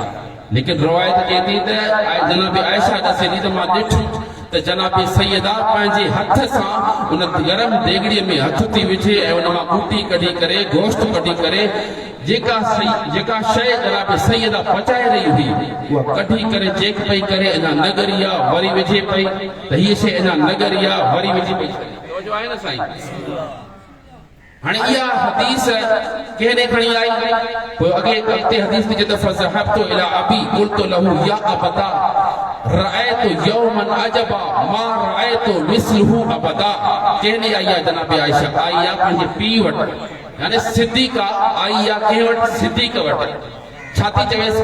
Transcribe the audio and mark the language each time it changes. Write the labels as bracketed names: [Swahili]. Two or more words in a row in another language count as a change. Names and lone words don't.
[Sindhi] लेकिन रिवायत चए थी त जनाब आयशा ॾसे थी त मां ॾिठुमि त जनाब सैयदा पंहिंजे हथ सां उन गरम देगड़ीअ में हथ थी विझे ऐं उन मां बूटी कढी करे गोश्त कढी करे जेका शइ जनाब सैयदा पचाए रही हुई उहा कढी करे चेक पई करे, अञा न ॻरी आहे वरी विझे पई, त हीअ शइ अञा न ॻरी आहे वरी विझी पई। तवजो आहे न साईं? हाणे इहा हदीस कंहिं खणी आई? पोइ अॻे हफ़्ते हदीस में चए त [Arabic] فذهبت إلى أبي قلت له يا أبتاه رأيت يوما عجبا ما رأيت مثله أبدا. [Sindhi] कंहिं आई आहे? जनाब आयशा आई आहे पंहिंजे पीउ वटि, यानी सिद्दीक़ा आई आहे कंहिं वटि? सिद्दीक़ वटि। छा थी चवेसि?